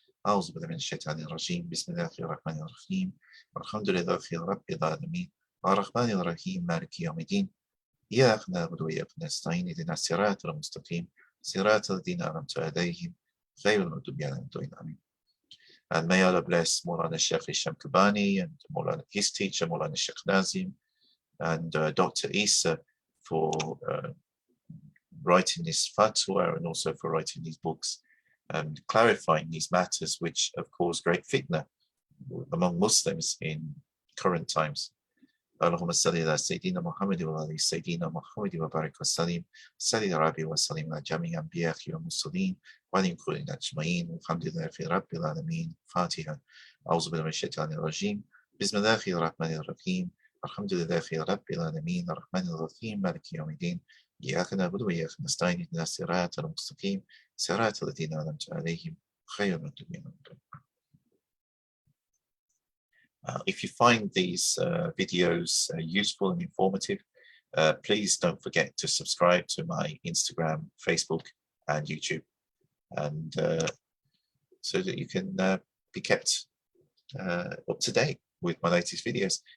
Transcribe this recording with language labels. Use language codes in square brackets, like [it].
[ar] أعوذ بالله من الشيطان الرجيم. بسم الله الرحمن الرحيم. الحمد لله رب العالمين. الرحمن الرحيم. مالك يوم الدين. إياك نعبد وإياك نستعين. اهدنا الصراط المستقيم. صراط الذين أنعمت عليهم غير المغضوب عليهم ولا الضالين. [en] And may Allah bless Mawlana Shaykh Hisham Kabbani and Mawlana, his teacher, Mawlana Shaykh Nazim, and Dr. Isa for writing this fatwa and also for writing these books and clarifying these matters which have caused great fitna among Muslims in current times. [ar] اللهم صل على سيدنا محمد وعلى سيدنا محمد وبارك وسلم صلي يا ربي وسلم على جميع الأنبياء والمرسلين وعلى كل الأجمعين والحمد لله رب العالمين. فاتحة. أعوذ بالله من الشيطان الرجيم. بسم الله الرحمن الرحيم. الحمد لله رب العالمين الرحمن الرحيم مالك يوم الدين. إياك نعبد وإياك نستعين اهدنا الصراط المستقيم صراط الذين أنعمت عليهم غير المغضوب عليهم. [en] If you find these videos useful and informative, please don't forget to subscribe to my Instagram, Facebook, and YouTube, and so that you can be kept up to date with my latest videos.